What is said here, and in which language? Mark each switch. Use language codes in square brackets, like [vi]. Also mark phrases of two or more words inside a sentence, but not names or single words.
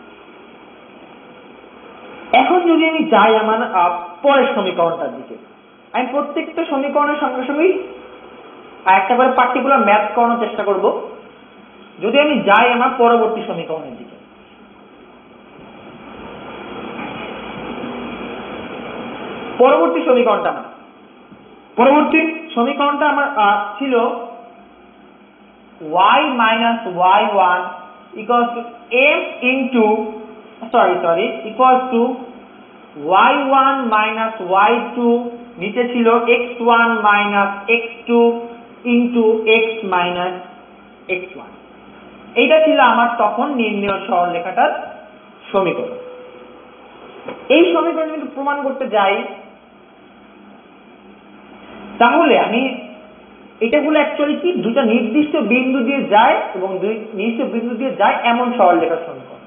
[bn] এখন যদি আমি যাই আমার পরের সমীকরণটার দিকে, আমি প্রত্যেকটা সমীকরণের সঙ্গে সঙ্গেই একটা করে [en] particular math [bn] করানোর চেষ্টা করব। যদি আমি যাই আমার পরবর্তী সমীকরণের দিকে, পরবর্তী সমীকরণটা আমার ছিল y - y1 m y1 - y2, নিচে ছিল x1 - x2 x - x1। এইটা ছিল আমার তখন নির্ণয় সরলরেখাটার সমীকরণ। এই সমীকরণ যদি প্রমাণ করতে যাই, তাহলে আমি এটা হলো অ্যাকচুয়ালি কি, দুটো নির্দিষ্ট বিন্দু দিয়ে যায় এবং দুই নির্দিষ্ট বিন্দু দিয়ে যায় এমন সরলরেখার সমীকরণ।